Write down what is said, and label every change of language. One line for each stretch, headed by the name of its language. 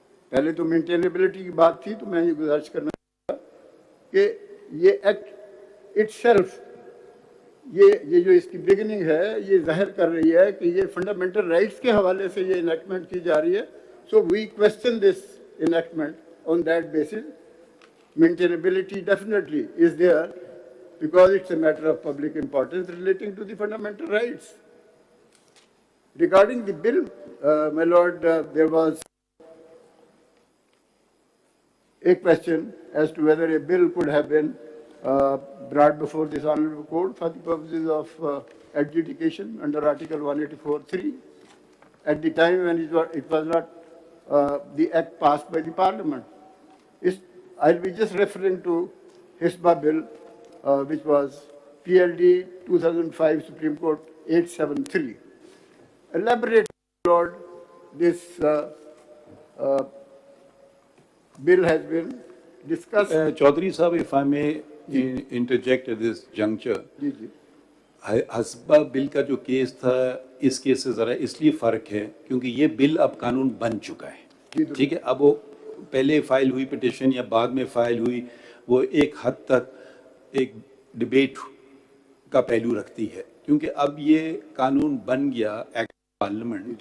Urdu: پہلے تو مینٹینیبلٹی کی بات تھی، تو میں یہ گزارش کرنا چاہتا کہ یہ ایکٹ اٹ سیلف، یہ جو اس کی بگننگ ہے، یہ ظاہر کر رہی ہے کہ یہ فنڈامنٹل رائٹس کے حوالے سے یہ انیکٹمنٹ کی جا رہی ہے.
English: So we question this enactment on that basis. Maintainability definitely is there because it's a matter of public importance relating to the fundamental rights. Regarding the bill, my lord, there was a question as to whether a bill could have been brought before this honorable court for the purposes of adjudication under Article 184(3) at the time when it was not the act passed by the parliament. I'll be just referring to HISBA bill, which was PLD 2005 Supreme Court 873. Elaborate, Lord, this bill has been discussed. Chaudhary Sahab, if I may interject at this juncture.
Urdu: ہسبا بل کا جو case تھا اس case سے ذرا اس لیے فرق ہے کیونکہ یہ بل اب قانون بن چکا ہے. ٹھیک ہے، اب وہ پہلے فائل ہوئی پٹیشن یا بعد میں فائل ہوئی، وہ ایک حد تک ایک ڈبیٹ کا پہلو رکھتی ہے، کیونکہ اب یہ قانون بن گیا ایکٹ پارلیمنٹ.